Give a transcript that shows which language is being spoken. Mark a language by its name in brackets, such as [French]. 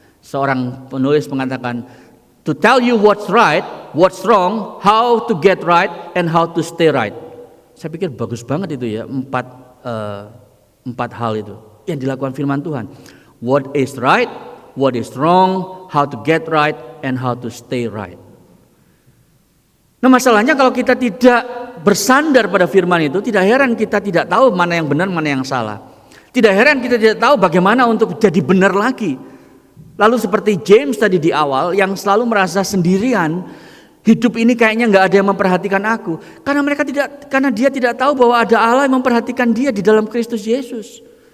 [Indonesian] Seorang penulis mengatakan, [English] to tell you what's right, what's wrong, how to get right, and how to stay right. [Indonesian] Saya pikir bagus banget itu ya, empat hal itu yang dilakukan firman Tuhan. [English] What is right, what is wrong, how to get right, and how to stay right. [Indonesian] Nah masalahnya kalau kita tidak bersandar pada firman itu, tidak heran kita tidak tahu mana yang benar, mana yang salah. Tidak heran kita tidak tahu bagaimana untuk jadi benar lagi. Lalu seperti James tadi di awal yang selalu merasa sendirian, hidup ini kayaknya nggak ada yang memperhatikan aku, karena dia tidak tahu bahwa ada Allah yang memperhatikan dia di dalam Kristus Yesus.